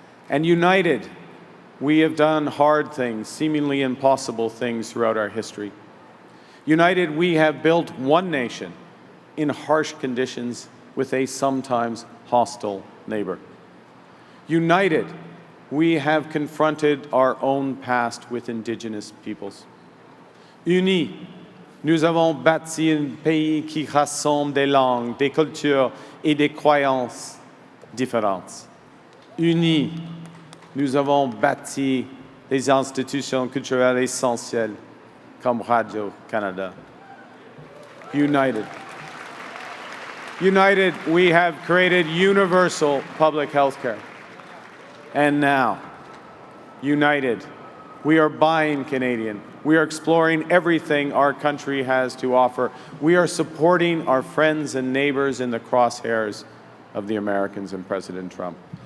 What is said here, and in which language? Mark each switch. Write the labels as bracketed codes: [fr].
[en] And united, we have done hard things, seemingly impossible things throughout our history. United, we have built one nation in harsh conditions with a sometimes hostile neighbor. United, we have confronted our own past with Indigenous peoples. [fr] Unis, nous avons bâti un pays qui rassemble des langues, des cultures et des croyances différentes. Unis, nous avons bâti des institutions culturelles essentielles comme Radio-Canada. [en] United, we have created universal public health care. And now, united, we are buying Canadian. We are exploring everything our country has to offer. We are supporting our friends and neighbors in the crosshairs of the Americans and President Trump.